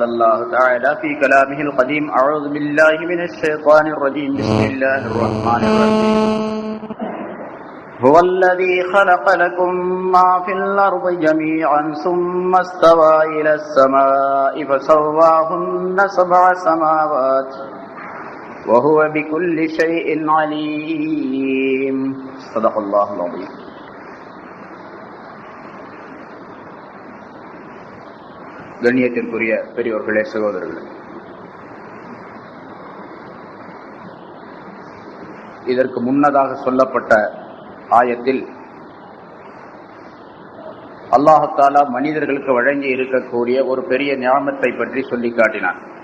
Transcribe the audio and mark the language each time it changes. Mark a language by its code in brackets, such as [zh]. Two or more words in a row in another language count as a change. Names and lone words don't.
[ar] الله تعالى في كلامه القديم أعوذ بالله من الشيطان الرجيم بسم الله الرحمن الرحيم هو الذي خلق لكم ما في الأرض جميعا ثم استوى إلى السماء فسواهن سبع سماوات وهو بكل شيء عليم صدق الله العظيم. [ta] கண்ணியத்திற்குரிய பெரியோர்களே, சகோதரர்களே, இதற்கு முன்னதாக சொல்லப்பட்ட ஆயத்தில் [ar] الله تعالى [ta] மனிதர்களுக்கு வழங்கி இருக்கக்கூடிய ஒரு பெரிய நியாமத்தை பற்றி சொல்லி காட்டினான்.